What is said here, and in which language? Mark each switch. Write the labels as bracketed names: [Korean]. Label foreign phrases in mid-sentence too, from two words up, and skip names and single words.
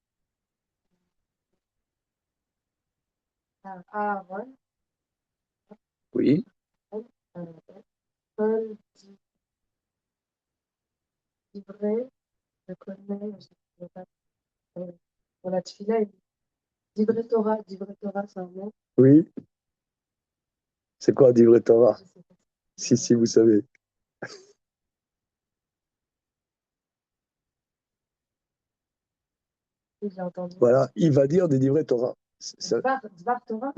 [French] à Aaron, Oui. euh, Paul divrei, je connais, je ne sais pas. Pour la tefila, [Hebrew] דברי תורה, [French] c'est un mot. Oui. C'est quoi, [Hebrew] דברי תורה? [French] Je sais pas. Si, vous savez. J'ai entendu. Voilà, il va dire des livrets Torah. [Hebrew] דבר תורה.